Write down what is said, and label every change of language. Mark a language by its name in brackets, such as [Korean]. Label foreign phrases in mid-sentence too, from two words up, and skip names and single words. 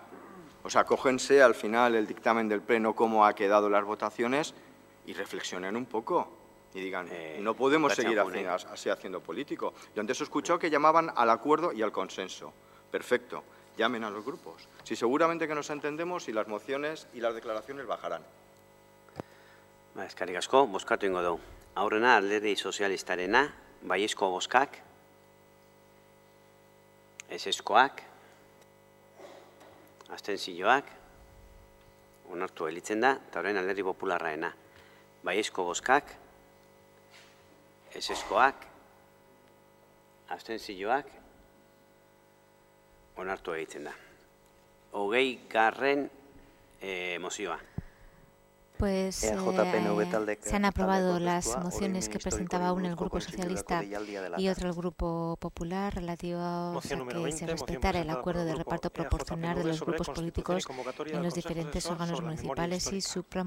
[Spanish] O sea, cógense al final el dictamen del Pleno, cómo ha quedado las votaciones, y reflexionen un poco y digan, no podemos seguir así haciendo político. Yo antes he escuchado que llamaban al acuerdo y al consenso. Perfecto, llamen a los grupos. Si seguramente que nos entendemos y las mociones y las declaraciones bajarán. [Basque] Eskerrik asko, bozkatu ingo dugu. Aurrena Alderdi Sozialistarena, baiezko bozkak, ezezkoak, abstentzioak, onartu gelditzen da, eta orain Alderdi Popularraena. Baiezko bozkak, ezezkoak, abstentzioak, onartu egiten da. 20. Mozioa. [Spanish] Pues se han aprobado las mociones que presentaba una el Grupo Socialista y otra el Grupo Popular relativos a que se respetara el acuerdo de reparto proporcional de los grupos políticos en los diferentes órganos municipales y supramunicipales.